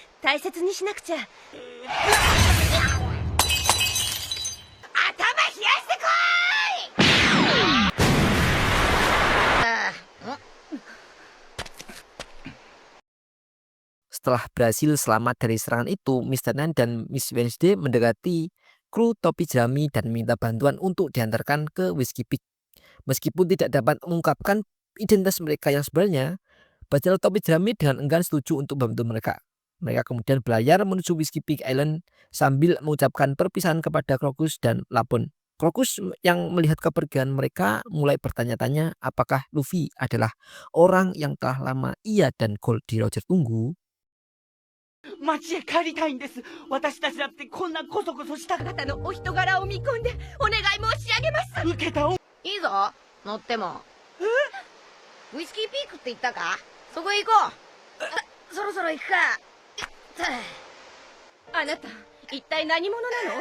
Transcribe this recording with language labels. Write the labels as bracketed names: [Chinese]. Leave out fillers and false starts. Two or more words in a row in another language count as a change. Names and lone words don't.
[Japanese] 大切にしなくちゃ。頭冷やしてこい。 [Indonesian] Setelah berhasil selamat dari serangan itu, Mr. Nan dan Miss Wednesday mendekati kru topi jerami dan minta bantuan untuk diantarkan ke Whiskey Peak. Meskipun tidak dapat mengungkapkan identitas mereka yang sebenarnya, bajal topi jerami dengan enggan setuju untuk membantu mereka. Mereka kemudian berlayar menuju Whiskey Peak Island sambil mengucapkan perpisahan kepada Crocus dan Lapon. Crocus yang melihat kepergian mereka mulai bertanya-tanya apakah Luffy adalah orang yang telah lama ia dan Goldie Roger tunggu. [Japanese] 町へ帰りたいんです。私たちだってこんなコソコソしたあなたのお人柄を見込んでお願い申し上げます。受けたお。いいぞ、乗っても。ウイスキーピークって言ったか？そこへ行こう。そろそろ行くか。あなた、一体何者なの？